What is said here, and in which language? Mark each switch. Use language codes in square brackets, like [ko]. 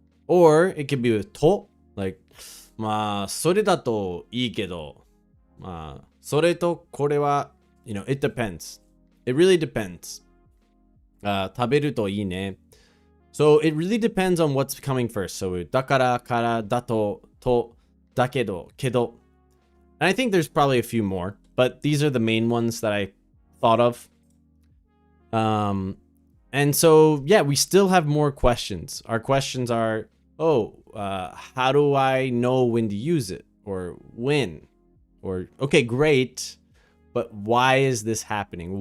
[en] Or it could be with to, like, [ja] まあ、それだといいけど、まあ、それとこれは、 [en] you know, it depends. It really depends. [ja] 食べるといいね. [en] So it really depends on what's coming first. [ja] So だからからだとだけどけど. [en] And I think there's probably a few more, but these are the main ones that I thought of. And so yeah, we still have more questions. Our questions are, how do I know when to use it, or when, or okay, great, but why is this happening?